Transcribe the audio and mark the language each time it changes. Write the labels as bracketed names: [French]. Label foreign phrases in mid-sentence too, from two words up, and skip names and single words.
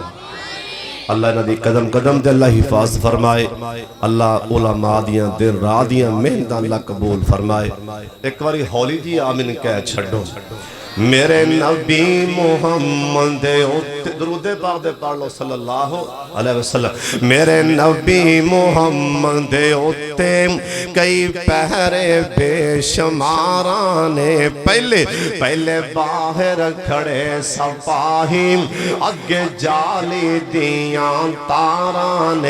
[Punjabi] ਅੱਲਾਹ ਇਨ੍ਹਾਂ ਦੀ ਕਦਮ ਕਦਮ ਤੇ ਅੱਲਾਹ ਹਿਫ਼ਾਜ਼ਤ ਫ਼ਰਮਾਏ। ਅੱਲਾਹ ਉਲਮਾ ਦੀਆਂ ਦਿਨ ਰਾਤ ਦੀਆਂ ਮਿਹਨਤਾਂ ਅੱਲਾਹ ਕਬੂਲ ਫ਼ਰਮਾਏ। ਇੱਕ ਬਾਰੀ ਹੌਲੀ ਜੀ ਆਮੀਨ ਕਹਿ ਛੱਡੋ। ਮੇਰੇ ਨਬੀ ਮੁਹੰਮਦ ਦਰੂਦ ਪਾਕ ਦੇ ਪੜ੍ਹ ਲੋ [Arabic] صلى الله عليه وسلم. [Punjabi] ਮੇਰੇ ਨਬੀ ਮੁਹੰਮਦ ਉੱਤੇ ਕਈ ਪਹਿਰੇ ਬੇਸ਼ੁਮਾਰਾਂ ਨੇ। ਪਹਿਲੇ ਬਾਹਰ ਖੜ੍ਹੇ ਸਿਪਾਹੀ ਅੱਗੇ ਜਾਲੀ ਦੀਆਂ ਤਾਰਾਂ ਨੇ।